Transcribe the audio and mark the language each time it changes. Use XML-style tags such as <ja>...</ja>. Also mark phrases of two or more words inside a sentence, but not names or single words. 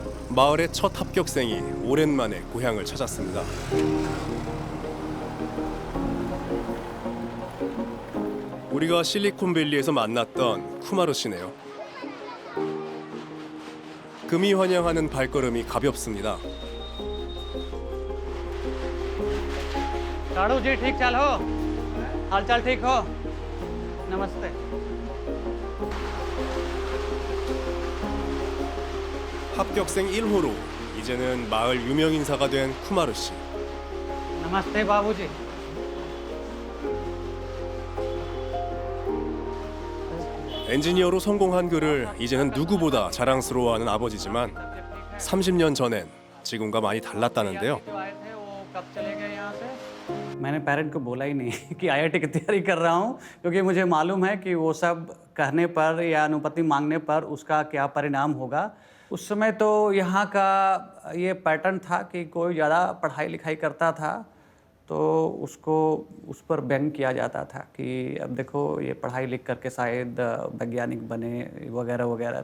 <ko>마을의 첫 합격생이 오랜만에 고향을 찾았습니다. 우리가 실리콘밸리에서 만났던 쿠마르 씨네요. 금이 환영하는 발걸음이 가볍습니다.</ko> <hi>साड़ू जी ठीक चाल हो हाल चाल ठीक हो नमस्ते</hi> <ko>합격생 1호로 이제는 마을 유명 인사가 된 쿠마르 씨.</ko> <hi>नमस्ते बाबूजी</hi> <ko>엔지니어로 성공한 그를 이제는 누구보다 자랑스러워하는 아버지지만 30년 전엔 지금과 많이 달랐다는데요.</ko> <hi>कब चले गए यहाँ से मैंने पेरेंट को बोला ही नहीं कि आईआईटी की तैयारी कर रहा हूँ क्योंकि मुझे मालूम है कि वो सब कहने पर या अनुमति मांगने पर उसका क्या परिणाम होगा। उस समय तो यहाँ का ये पैटर्न था कि कोई ज़्यादा पढ़ाई लिखाई करता था तो उसको उस पर व्यंग किया जाता था कि अब देखो ये पढ़ाई लिख करके शायद वैज्ञानिक बने वगैरह वगैरह।</hi>